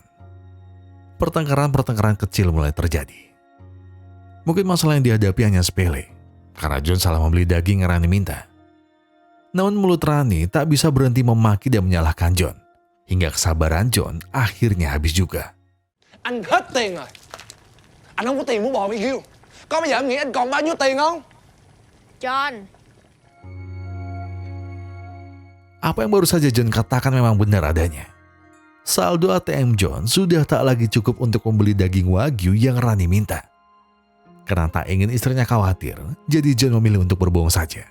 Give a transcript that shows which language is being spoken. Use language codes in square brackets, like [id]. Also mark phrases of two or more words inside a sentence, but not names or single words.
[id] Pertengkaran-pertengkaran kecil mulai terjadi. Mungkin masalah yang dihadapi hanya sepele, karena John salah membeli daging yang Rani minta. Namun mulut Rani tak bisa berhenti memaki dan menyalahkan John, hingga kesabaran John akhirnya habis juga. [vi] Anh hết tiền rồi. Anh không có tiền mua barbecue. Có bây giờ em nghĩ anh còn bao nhiêu tiền không? John, [id] Apa yang baru saja John katakan memang benar adanya. Saldo ATM John sudah tak lagi cukup untuk membeli daging wagyu yang Rani minta. Karena tak ingin istrinya khawatir, jadi John memilih untuk berbohong saja.